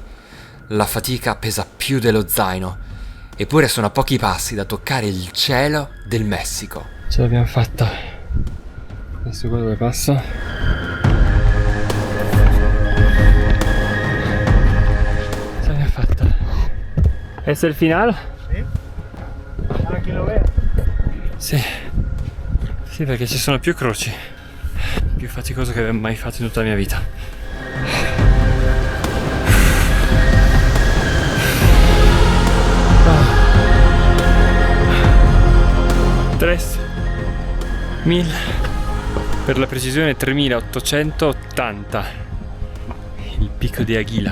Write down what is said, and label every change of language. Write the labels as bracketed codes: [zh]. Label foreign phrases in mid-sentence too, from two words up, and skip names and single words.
[it] La fatica pesa più dello zaino, eppure sono a pochi passi da toccare il cielo del Messico. Ce l'abbiamo fatta. Adesso qua dove passa? Ce l'abbiamo fatta. Questo è il finale? Sì. [es] Para que lo vea. [it] Sì. Sì, perché ci sono più croci. Più faticoso che abbia mai fatto in tutta la mia vita. 3.000, per la precisione 3.880, il picco di Aguila.